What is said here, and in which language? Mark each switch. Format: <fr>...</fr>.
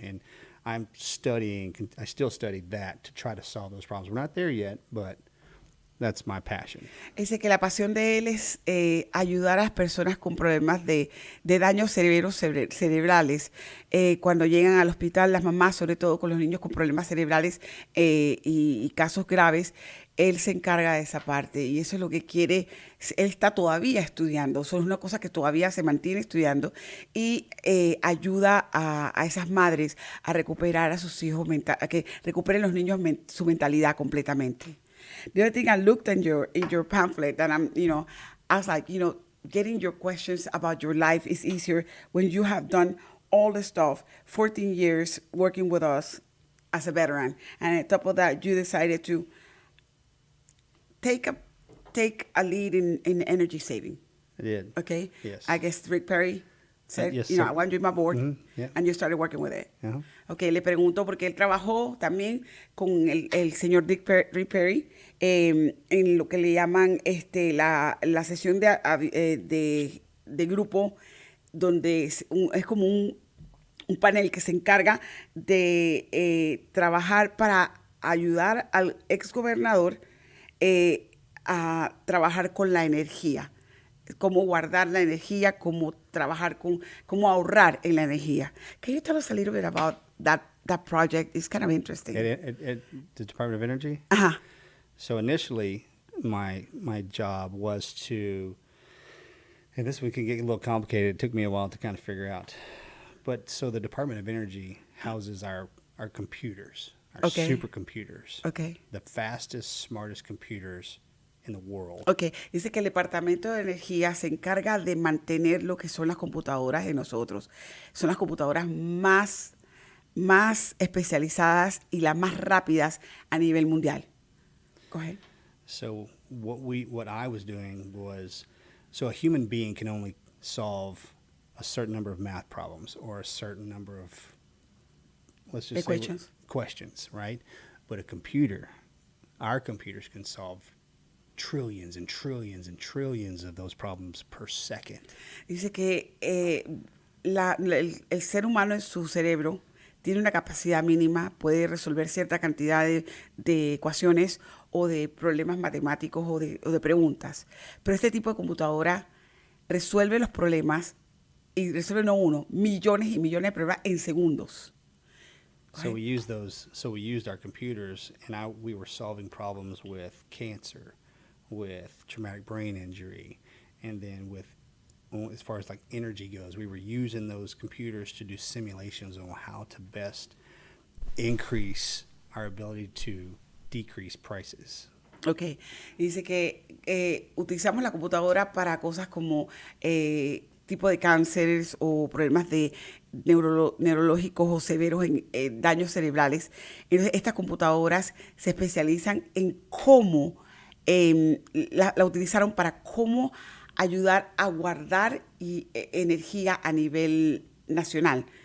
<en>And I still study that to try to solve those problems. We're not there yet, but that's my passion.</en> <es>Dice que la pasión de él es ayudar a las personas con problemas de daños cerebrales. Cuando llegan al hospital, las mamás, sobre todo con los niños con problemas cerebrales y casos graves, él se encarga de esa parte y eso es lo que quiere. Él está todavía estudiando, eso es una cosa que todavía se mantiene estudiando y ayuda a esas madres a recuperar a sus hijos, a que recuperen los niños su mentalidad completamente.</es> <en>The other thing I looked in your pamphlet, and I was like, getting your questions about your life is easier when you have done all the stuff, 14 years working with us as a veteran, and on top of that, you decided to take take a lead in energy saving. I did. Okay. Yes. I guess Rick Perry said, Yes, you know, sir. I want you on my board, Yeah. and you started working with it. Uh-huh.</en> <es>Okay, le pregunto porque él trabajó también con el señor Rick Perry en lo que le llaman la sesión de grupo, donde es como un panel que se encarga de trabajar para ayudar al exgobernador a trabajar con la energía, cómo guardar la energía, cómo trabajar cómo ahorrar en la energía.</es> <en>Can you tell us a little bit about that project? It's kind of interesting. At the Department of Energy? Ajá. So initially, my job was to, and this one can get a little complicated. It took me a while to kind of figure out. But so the Department of Energy houses our computers, our Okay. supercomputers, Okay. the fastest, smartest computers in the world.</en> <es>Ok, dice que el Departamento de Energía se encarga de mantener lo que son las computadoras de nosotros. Son las computadoras más especializadas y las más rápidas a nivel mundial.</es> <en>Go ahead. So what I was doing was, so a human being can only solve a certain number of math problems or a certain number of, let's just Equations. say questions, right? But a computer, our computers can solve trillions and trillions and trillions of those problems per second.</en> <es>Dice que el ser humano en su cerebro tiene una capacidad mínima, puede resolver cierta cantidad de ecuaciones o de problemas matemáticos o de preguntas. Pero este tipo de computadora resuelve los problemas y resuelve no uno, millones y millones de problemas en segundos.</es> <en>So we used our computers, and we were solving problems with cancer, with traumatic brain injury, and then as far as like energy goes, we were using those computers to do simulations on how to best increase our ability to decrease prices.</en> <es>Ok, dice que utilizamos la computadora para cosas como tipo de cánceres o problemas de neurológicos o severos en daños cerebrales. Entonces, estas computadoras se especializan en cómo la utilizaron para cómo ayudar a guardar energía a nivel nacional.</es>